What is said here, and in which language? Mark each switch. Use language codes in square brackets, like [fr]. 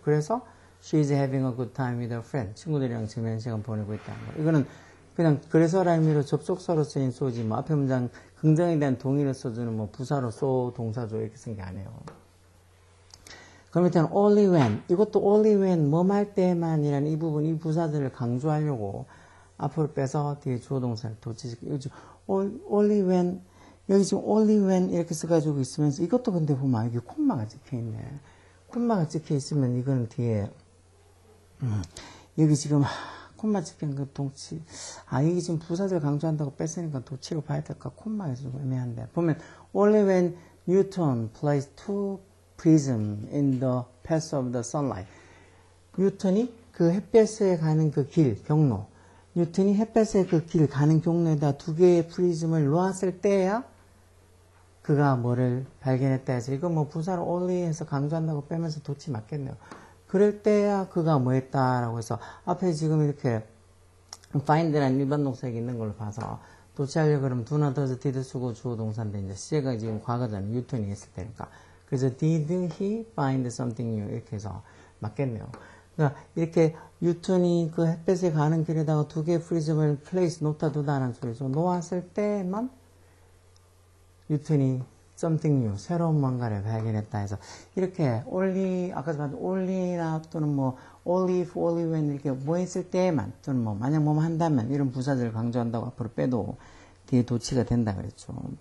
[en] 그래서 she is having a good time with her friend. [ko] 친구들이랑 재미있는 시간 보내고 있다는 거. 이거는 그냥 그래서라는 의미로 접속사로 쓰인 so지 뭐 앞에 문장 긍정에 대한 동의를 써주는 뭐 부사로 so 동사조 이렇게 쓴 게 아니에요. 그 밑에는 only when. 이것도 only when, 뭐할 때만이라는 이 부분, 이 부사들을 강조하려고 앞으로 빼서 뒤에 주어 동사를 도치시켜. only when, 여기 지금 only when 이렇게 써가지고 있으면서 이것도 근데 보면 여기 콤마가 찍혀 있네. 콤마가 찍혀 있으면 이거는 뒤에, 여기 지금 콤마 찍힌 그 동치. 여기 지금 부사들 강조한다고 뺐으니까 도치로 봐야 될까? 콤마에서 좀 애매한데. [en] 보면, only when Newton placed two prisms in the path of the sunlight. [ko] 뉴턴이 그 햇볕에 가는 그 길, 경로. 뉴턴이 햇볕에 그 길 가는 경로에다 두 개의 프리즘을 놓았을 때야 그가 뭐를 발견했다 해서 이거 뭐 부사로 only 해서 강조한다고 빼면서 도치 맞겠네요. 그럴 때야 그가 뭐 했다라고 해서 앞에 지금 이렇게 find라는 일반 동사가 있는 걸로 봐서 도치하려고 그러면 do나 does, did 쓰고 주어 동사인데 이제 시제가 지금 과거잖아요. 뉴턴이 했을 때니까. [en] 그래서 did he find something new 이렇게 해서 맞겠네요. [ko] 그러니까 이렇게 뉴턴이 그 햇볕에 가는 길에다가 두 개의 프리즘을 place 놓다 두다라는 소리죠. 놓았을 때만 뉴턴이 something new, 새로운 뭔가를 발견했다 해서 이렇게 only, 아까 말한 only나 또는 뭐 only if, only when 이렇게 뭐 했을 때만 또는 뭐 만약 뭐뭐 한다면 이런 부사들을 강조한다고 앞으로 빼도 뒤에 도치가 된다 그랬죠.